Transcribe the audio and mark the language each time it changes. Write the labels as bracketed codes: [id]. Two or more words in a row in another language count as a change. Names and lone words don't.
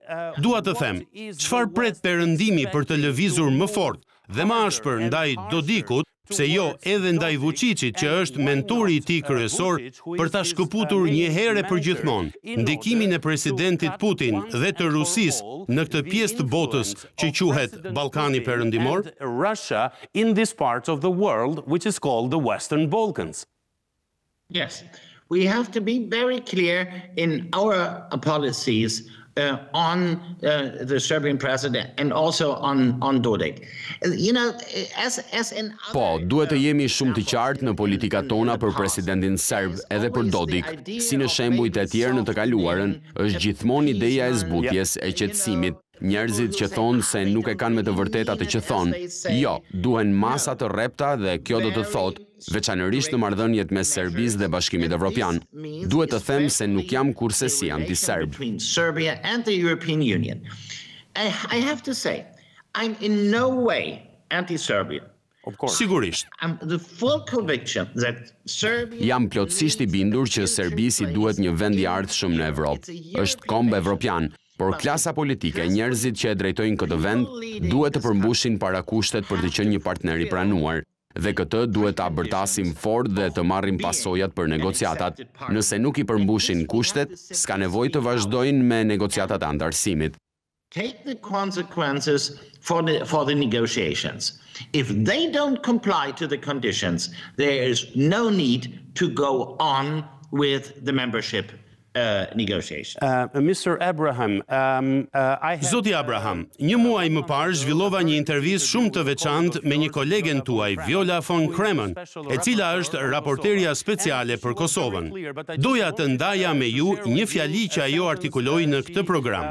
[sq] Dua të them, çfarë pret perëndimi për të lëvizur më fort dhe më ashpër ndaj Dodikut, pse jo edhe ndaj Vuçiçit që është mentori I tij kryesor, për ta shkëputur një herë për gjithmonë ndikimin e presidentit Putin dhe të Rusisë në këtë pjesë të botës që quhet Ballkani Perëndimor? [en] Russia in this part of the world which is called the Western Balkans. Yes, we have to be very clear in our policies on the Serbian president and also on Dodik. You know, as in [sq] Po, duhet të jemi shumë të qartë në politikat tona për presidentin serb edhe për Dodik. Si në shembujt e tjerë në të kaluarën, është gjithmonë ideja e zbutjes, e qetësimit. Njerëzit që thonë se nuk e kanë me të vërteta të që thonë. Jo, duhen masa të rrepta dhe kjo do të thotë, veçanërisht në marrëdhëniet mes Serbisë dhe Bashkimit Evropian. Duhet të them se nuk jam kurse si anti-serb. [en] Between Serbia and the European Union. I have to say, I'm in no way anti-Serbia. [sq] Sigurisht. [en] I'm the full conviction that Serbia... [sq] Jam plotësisht I bindur që Serbisi duhet një vend I ardhshëm në Evropë. Është komb evropian. Por klasa politike, njerëzit që e drejtojnë këtë vend, duhet të përmbushin parakushtet për të qenë një partner I pranuar. dhe këtë duhet ta bërtasim fort dhe të marrim pasojat për negociatat. Nëse nuk I përmbushin kushtet, s'ka nevojë të vazhdojnë me negociatat e antarësimit. [en] Take the consequences for the negotiations. If they don't comply to the conditions, there is no need to go on with the membership negotiations. Mr. Abraham, [sq] Zoti Abraham, një muaj më parë zhvillova një intervistë shumë të veçantë me një kolegen tuaj, Viola von Kremen, e cila është raporterja speciale për Kosovën. Doja të ndaja me ju një fjali që ajo artikuloi në këtë program.